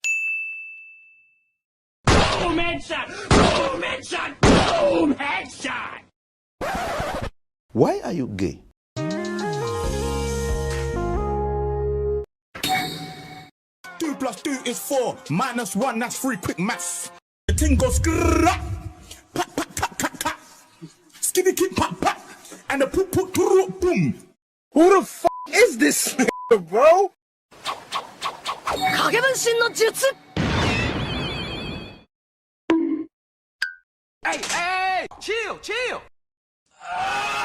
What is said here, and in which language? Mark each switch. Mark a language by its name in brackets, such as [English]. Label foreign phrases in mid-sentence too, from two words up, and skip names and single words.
[English] Boom headshot! Boom headshot! Boom headshot! Why are you gay? 2 + 2 is 4. -1, that's 3. Quick maths. The thing goes grrrr. Pat, pat, tat, tat, tat. Skitty, kid, pat, pat. And the poop, poop, poop, boom. Who the f is this, bro? Hey! Chill!